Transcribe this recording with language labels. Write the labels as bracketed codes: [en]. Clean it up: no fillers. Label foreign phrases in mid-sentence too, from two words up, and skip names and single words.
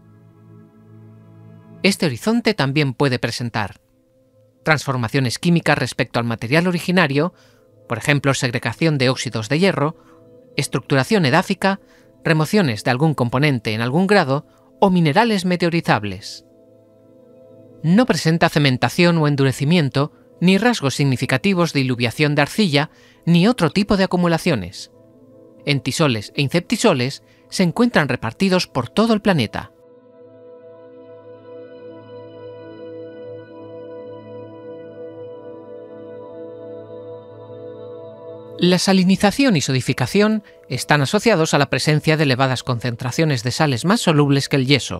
[es] Este horizonte también puede presentar transformaciones químicas respecto al material originario, por ejemplo segregación de óxidos de hierro, estructuración edáfica, remociones de algún componente en algún grado o minerales meteorizables. No presenta cementación o endurecimiento, ni rasgos significativos de iluviación de arcilla, ni otro tipo de acumulaciones. Entisoles e inceptisoles se encuentran repartidos por todo el planeta. La salinización y sodificación están asociados a la presencia de elevadas concentraciones de sales más solubles que el yeso.